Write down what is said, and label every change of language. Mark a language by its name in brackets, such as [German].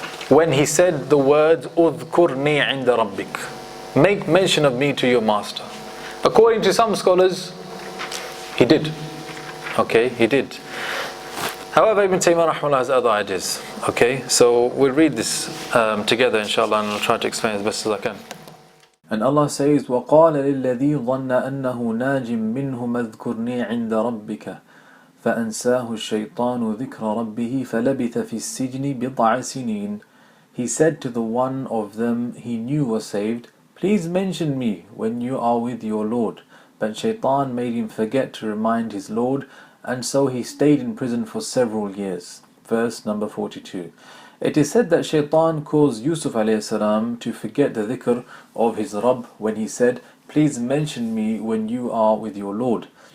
[English] when he said the words [Arabic] "Udhkurni 'inda rabbik," [English] make mention of me to your master. According to some scholars, he did. Okay, he did. However, Ibn Taymiyyah rahimahullah has other ideas. Okay, so we'll read this together inshallah, and I'll try to explain as best as I can. And Allah says, [Arabic] وَقَالَ لِلَّذِي ظَنَّ أَنَّهُ نَاجٍ مِّنْهُمَ اذْكُرْنِي عِنْدَ رَبِّكَ فَأَنْسَاهُ الشَّيْطَانُ ذِكْرَ رَبِّهِ فَلَبِثَ فِي السِّجْنِ بِضْعَ سِنِينَ. [English] He said to the one of them he knew was saved, please mention me when you are with your Lord. But Shaitan made him forget to remind his Lord, and so he stayed in prison for several years. Verse number 42. It is said that Shaitan caused Yusuf alayhi salam to forget the dhikr of his Rabb when he said, please mention me when you are with your Lord.